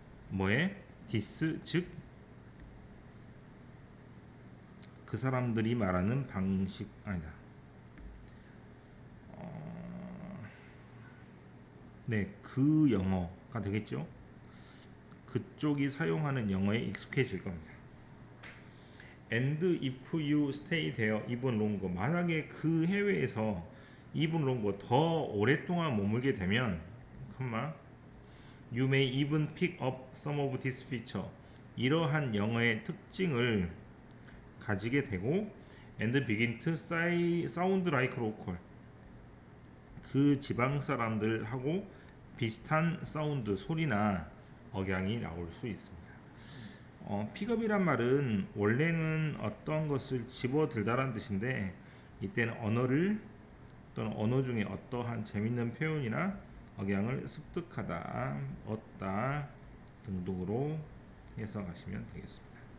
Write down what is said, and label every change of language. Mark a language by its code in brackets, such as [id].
[ko] 뭐에? [en] this [ko] 즉 그 사람들이 말하는 방식 아니다. 네, 그 영어가 되겠죠. 그쪽이 사용하는 영어에 익숙해질 겁니다. [en] And if you stay there even longer [ko] 만약에 그 해외에서 [en] even longer [ko] 더 오랫동안 머물게 되면 [en] you may even pick up some of this feature [ko] 이러한 영어의 특징을 가지게 되고 [en] and begin to sound like local [ko] 그 지방 사람들하고 비슷한 사운드 소리나 억양이 나올 수 있습니다. 픽업이란 말은 원래는 어떤 것을 집어들다라는 뜻인데 이때는 언어를 또는 언어 중에 어떠한 재밌는 표현이나 억양을 습득하다, 얻다 등등으로 해석하시면 되겠습니다.